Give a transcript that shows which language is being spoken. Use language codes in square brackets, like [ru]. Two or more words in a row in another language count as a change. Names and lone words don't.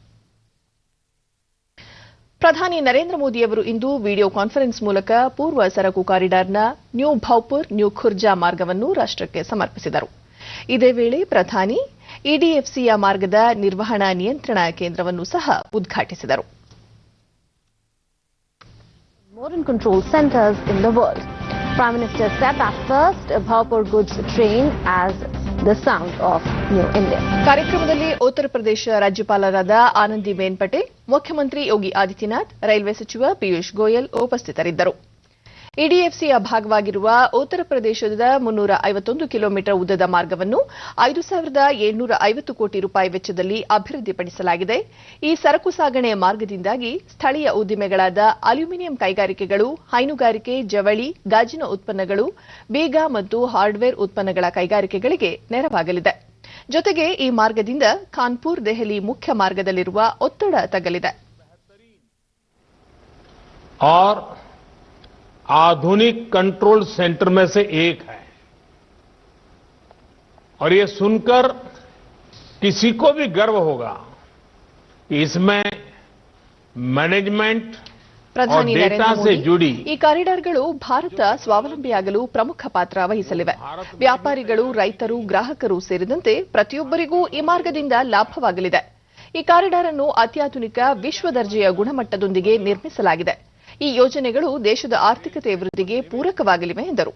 [kn] ಪ್ರಧಾನಿ ನರೇಂದ್ರ ಮೋದಿಯವರು ಇಂದು ವಿಡಿಯೋ ಕಾನ್ಫರೆನ್ಸ್ ಮೂಲಕ ಪೂರ್ವ ಸರಕು ಕಾರಿಡಾರ್ನ ನ್ಯೂ ಭೌಪುರ್ ನ್ಯೂ ಖುರ್ಜಾ ಮಾರ್ಗವನ್ನು ರಾಷ್ಟಕ್ಕೆ ಸಮರ್ಪಿಸಿದರು. ಇದೇ ವೇಳೆ ಪ್ರಧಾನಿ ಇಡಿಎಫ್ಸಿಯ ಮಾರ್ಗದ ನಿರ್ವಹಣಾ ನಿಯಂತ್ರಣ ಕೇಂದ್ರವನ್ನು ಸಹ ಉದ್ಘಾಟಿಸಿದರು. [en] Modern control centers in the world. Prime Minister said that first Bhaupur goods train as the sound of New India. [kn] ಕಾರ್ಯಕ್ರಮದಲ್ಲಿ ಉತ್ತರ ಪ್ರದೇಶ ರಾಜ್ಯಪಾಲರಾದ ಆನಂದಿಬೆನ್ ಪಟೇಲ್, ಮುಖ್ಯಮಂತ್ರಿ ಯೋಗಿ ಆದಿತ್ಯನಾಥ್, ರೈಲ್ವೆ ಸಚಿವ ಪಿಯೂಷ್ ಗೋಯಲ್ ಉಪಸ್ಥಿತರಿದ್ದರು. ಇಡಿಎಫ್ಸಿಯ ಭಾಗವಾಗಿರುವ ಉತ್ತರ ಪ್ರದೇಶದ 351 ಕಿಲೋಮೀಟರ್ ಉದ್ದದ ಮಾರ್ಗವನ್ನು 5,750 ಕೋಟಿ ರೂಪಾಯಿ ವೆಚ್ಚದಲ್ಲಿ ಅಭಿವೃದ್ಧಿಪಡಿಸಲಾಗಿದೆ. ಈ ಸರಕು ಸಾಗಣೆ ಮಾರ್ಗದಿಂದಾಗಿ ಸ್ಥಳೀಯ ಉದ್ದಿಮೆಗಳಾದ ಅಲ್ಯೂಮಿನಿಯಂ ಕೈಗಾರಿಕೆಗಳು, ಹೈನುಗಾರಿಕೆ, ಜವಳಿ, ಗಾಜಿನ ಉತ್ಪನ್ನಗಳು, ಬೀಗ ಮತ್ತು ಹಾರ್ಡ್ವೇರ್ ಉತ್ಪನ್ನಗಳ ಕೈಗಾರಿಕೆಗಳಿಗೆ ನೆರವಾಗಲಿದೆ. ಜೊತೆಗೆ ಈ ಮಾರ್ಗದಿಂದ ಕಾನ್ಪುರ್ ದೆಹಲಿ ಮುಖ್ಯ ಮಾರ್ಗದಲ್ಲಿರುವ ಒತ್ತಡ ತಗ್ಗಲಿದೆ. [hi] आधुनिक [en] control center [hi] में से एक है और ये सुनकर किसी को भी गर्व होगा कि इसमें मैनेजमेंट और [kn] ಪ್ರಧಾನಿ [hi] डेटा [kn] ನರೇಂದ್ರ [hi] से [kn] ಮೋದಿ [hi] जुड़ी [kn] ಈ ಕಾರಿಡಾರ್ಗಳು ಭಾರತ ಸ್ವಾವಲಂಬಿಯಾಗಲು ಪ್ರಮುಖ ಪಾತ್ರ ವಹಿಸಲಿವೆ. ವ್ಯಾಪಾರಿಗಳು, ರೈತರು, ಗ್ರಾಹಕರು ಸೇರಿದಂತೆ ಪ್ರತಿಯೊಬ್ಬರಿಗೂ ಈ ಮಾರ್ಗದಿಂದ ಲಾಭವಾಗಲಿದೆ. ಈ ಕಾರಿಡಾರ್ ಅನ್ನು ಅತ್ಯಾಧುನಿಕ ವಿಶ್ವ ದರ್ಜೆಯ ಗುಣಮಟ್ಟದೊಂದಿಗೆ ನಿರ್ಮಿಸಲಾಗಿದೆ. ಈ ಯೋಜನೆಗಳು ದೇಶದ ಆರ್ಥಿಕತೆ ವೃದ್ಧಿಗೆ ಪೂರಕವಾಗಲಿವೆ ಎಂದರು.